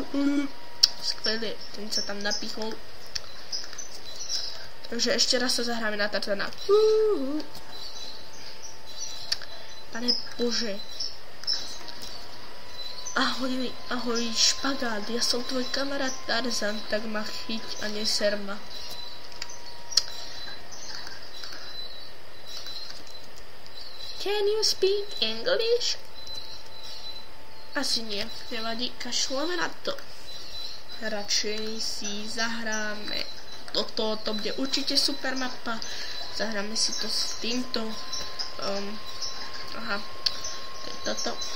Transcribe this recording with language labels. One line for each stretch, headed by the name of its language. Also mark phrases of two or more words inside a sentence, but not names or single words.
Slovak: Skvelé, ten sa tam napichol. Takže ešte raz sa zahráme na Tarzana. Pane Bože. Ahoj, špagát, ja som tvoj kamarát Tarzan, tak ma chyť a neser ma.
English: Can you speak English?
Slovak: Asi nie, nevadí, kašľame na to. Radšej si zahráme toto, to bude určite super mapa. Zahráme si to s týmto. Aha, toto.